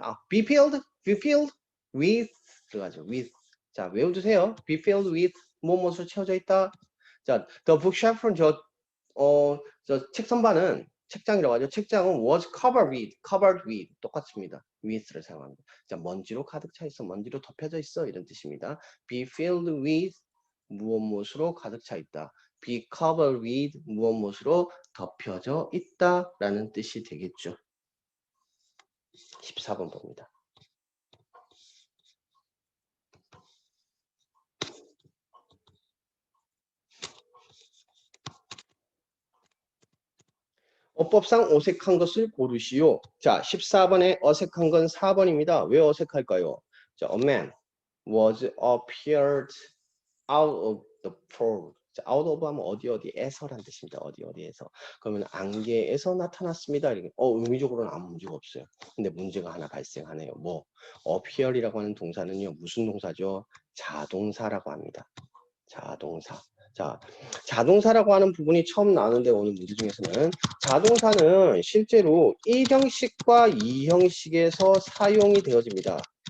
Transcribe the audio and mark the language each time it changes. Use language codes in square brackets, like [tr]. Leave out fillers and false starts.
[en] be filled with [ko] 들어가죠. with. 자, 외워두세요. [en] be filled with [ko] 무엇으로 채워져 있다. 자, the bookshelf 저 책 선반은 책장이라고 하죠. 책장은 [en] was covered with [ko] 똑같습니다. with를 사용합니다. 자, 먼지로 가득 차 있어. 먼지로 덮여져 있어. 이런 뜻입니다. [en] be filled with [ko] 무엇으로 가득 차 있다. [en] be covered with [ko] 무엇으로 덮여져 있다라는 뜻이 되겠죠. 14번 봅니다. 어법상 어색한 것을 고르시오. 자, 14번에 어색한 건 4번입니다. 왜 어색할까요? [en] 자, a man was appeared out of the pool. [ko] 자, out of 하면 어디에서란 뜻입니다. 어디에서. 그러면 안개에서 나타났습니다. 이렇게. 의미적으로는 아무 문제가 없어요. 근데 문제가 하나 발생하네요. 뭐? appear이라고 하는 동사는요. 무슨 동사죠? 자동사라고 합니다. 자동사. 자, 자동사라고 하는 부분이 처음 나오는데 오늘 문제 중에서는 자동사는 실제로 1형식과 2형식에서 사용이 되어집니다.